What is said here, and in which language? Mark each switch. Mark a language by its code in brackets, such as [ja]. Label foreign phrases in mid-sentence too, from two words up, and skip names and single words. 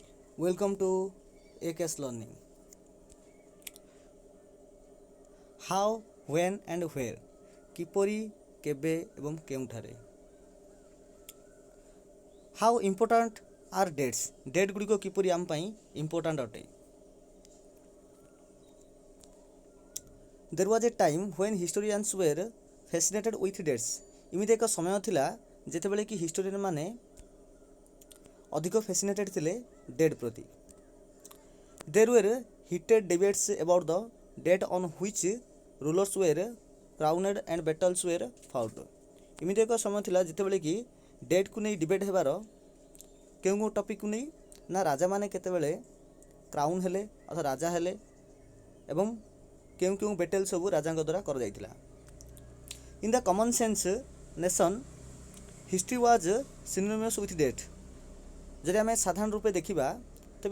[en] Welcome to AKS Learning. How, when and where [or] କିପରି କେବେ ଏବଂ କେଉଁଠାରେ [en] How important are dates [or] ଡେଟ୍ ଗୁଡ଼ିକ କିପରି ଆମ ପାଇଁ ଇମ୍ପୋର୍ଟାଣ୍ଟ ଅଟେ [en] There was a time when historians were fascinated with dates [or] ଏମିତି ଏକ ସମୟ ଥିଲା ଯେତେବେଳେ କି ହିଷ୍ଟୋରିଆନ୍ ମାନେ ଅଧିକ ଫ୍ୟାସିନେଟେଡ୍ ଥିଲେ ଡେଟ୍ ପ୍ରତି [en] There were heated debates about the date on which rulers were crowned and battles were fought. [or] ଏମିତି ଏକ ସମୟ ଥିଲା ଯେତେବେଳେ କି ଡେଟ୍କୁ ନେଇ ଡିବେଟ୍ ହେବାର କେଉଁ ଟପିକ୍କୁ ନେଇ ନା ରାଜାମାନେ କେତେବେଳେ କ୍ରାଉନ୍ ହେଲେ ଅର୍ଥାତ୍ ରାଜା ହେଲେ ଏବଂ କେଉଁ କେଉଁ ବେଟେଲ୍ ସବୁ ରାଜାଙ୍କ ଦ୍ୱାରା କରାଯାଇଥିଲା [en] in the common sense nation history was synonymous with date [or] ଯଦି ଆମେ ସାଧାରଣ ରୂପେ ଦେଖିବା ତେବେ